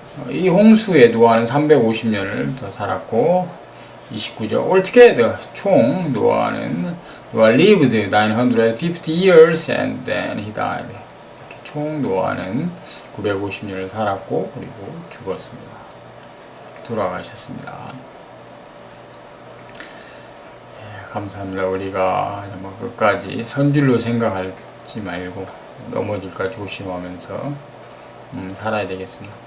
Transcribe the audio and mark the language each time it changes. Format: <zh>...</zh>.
<ko>이 홍수에 노아는 350년을 더 살았고, 29절.</ko> <en>Altogether,</en> <ko>총 노아는</ko> <en>lived 950 years and then he died.</en> <ko>이렇게 총 노아는 950년을 살았고 그리고 죽었습니다. 돌아가셨습니다. 예, 감사합니다. 우리가 정말 끝까지 선줄로 생각하지 말고 넘어질까 조심하면서 살아야 되겠습니다.</ko>